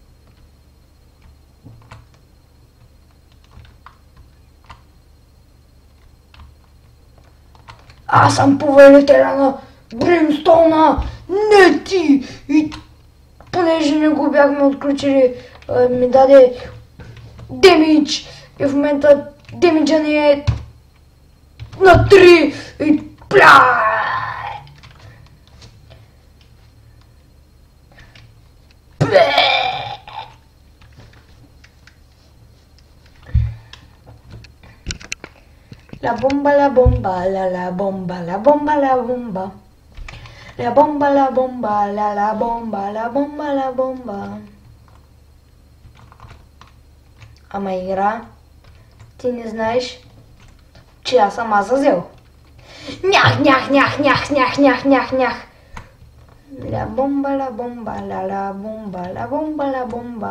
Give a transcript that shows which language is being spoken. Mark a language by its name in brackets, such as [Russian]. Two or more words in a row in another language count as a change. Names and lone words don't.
[Bulgarian] Аз съм повелителя на Бримстоуна! Не ти! И понеже не го бяхме отключили, ми даде демидж. И в момента демиджа ни е на 3 и пля! [Spanish] La bomba, la bomba, la bomba, la bomba, la bomba. La bomba, la bomba, la bomba, la bomba, la bomba. [Bulgarian] Ама игра, ти не знаеш, че аз съм Азазел. Нях, нях, нях, нях, нях, нях, нях, нях. [Spanish] La bomba, la bomba, la bomba, la bomba, la bomba.